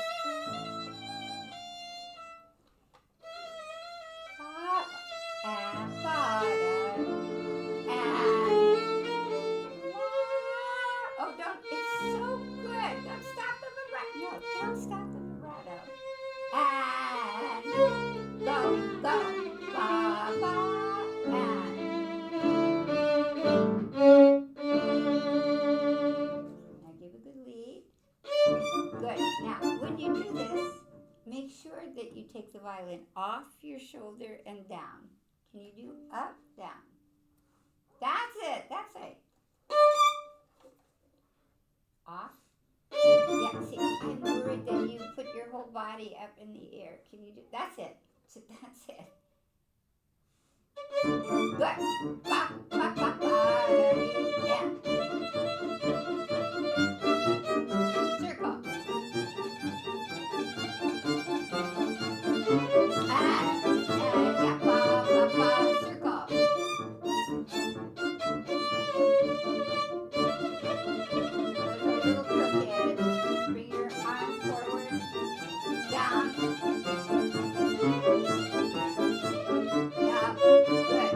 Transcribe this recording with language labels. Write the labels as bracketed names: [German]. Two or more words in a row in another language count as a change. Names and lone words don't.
[English] And bottom and oh, don't, it's so good. Don't stop the vibrato. No, don't stop the vibrato. And go, go, ba, ba, and now give a good lead. Good. Now, when you do this, make sure that you take the violin off your shoulder and down. Can you do up, down? That's it. That's it. Off. Yeah, see, I'm worried that you put your whole body up in the air. Can you do, that's it. That's it. Good. Ba, ba, ba, ba, yeah. Circle. Yeah, ba, ba, ba, circle. A little crooked. Bring your arm forward, down. Yeah, good.